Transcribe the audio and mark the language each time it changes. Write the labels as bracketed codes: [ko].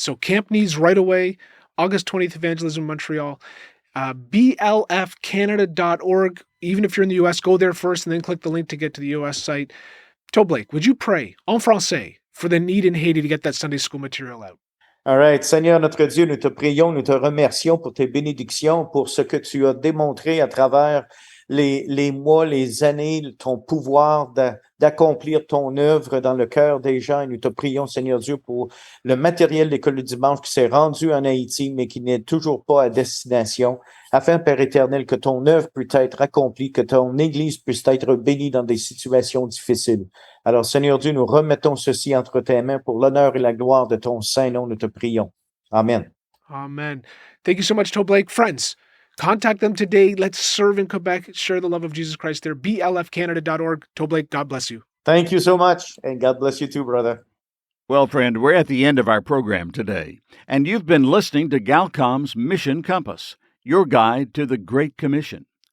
[en] So camp needs right away. August 20th, Evangelism Montreal. blfcanada.org. Even if you're in the U.S., go there first and then click the link to get to the U.S. site. Toblake, would you pray en français for the need in Haiti to get that Sunday school material out? All right. [fr] Seigneur notre Dieu, nous te prions, nous te remercions pour tes bénédictions, pour ce que tu as démontré à travers les mois, les années, ton pouvoir d'accomplir ton œuvre dans le cœur des gens. Et nous te prions, Seigneur Dieu, pour le matériel d'école du dimanche qui s'est rendu en Haïti, mais qui n'est toujours pas à destination, afin, Père éternel, que ton œuvre puisse être accomplie, que ton Église puisse être bénie dans des situations difficiles. Alors, Seigneur Dieu, nous remettons ceci entre tes mains pour l'honneur et la gloire de ton saint nom, nous te prions. Amen. [en] Amen. Thank you so much, Toe Blake. Friends, contact them today. Let's serve in Quebec. Share the love of Jesus Christ there. blfcanada.org. Toe Blake, God bless you. Thank you so much, and God bless you too, brother. Well, friend, we're at the end of our program today, and you've been listening to Galcom's Mission Compass, your guide to the Great Commission.